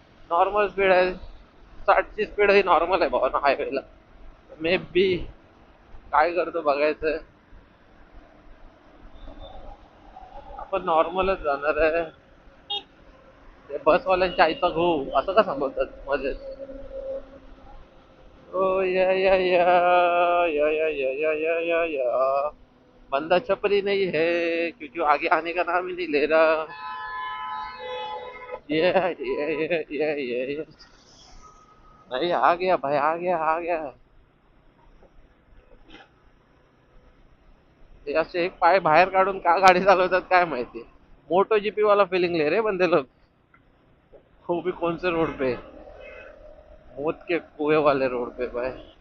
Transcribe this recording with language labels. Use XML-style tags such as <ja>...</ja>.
<mr>Normal speed आहे, 60ची speed ही normal आहे भावानो हायवेला। May be काय करतो बघायचं, आपण नॉर्मलच जाणार आहे। ते बसवाल्यांच्या आईचा घो असं का सांगतात मजेत।</mr> <hi>ओ या बंदा छपरी नहीं है, क्योंकि आगे आने का नाम ही नहीं ले रहा। ये भाई आ गया, भाई आ गया।</hi> <mr>ते असे एक पाय बाहेर काढून का गाडी चालवतात काय माहिती।</mr> <hi>मोटो जीपी वाला फीलिंग ले रहे बंदे लोग, वो भी कौन से रोड पे, मौत के कुएं वाले रोड पे भाई।</hi>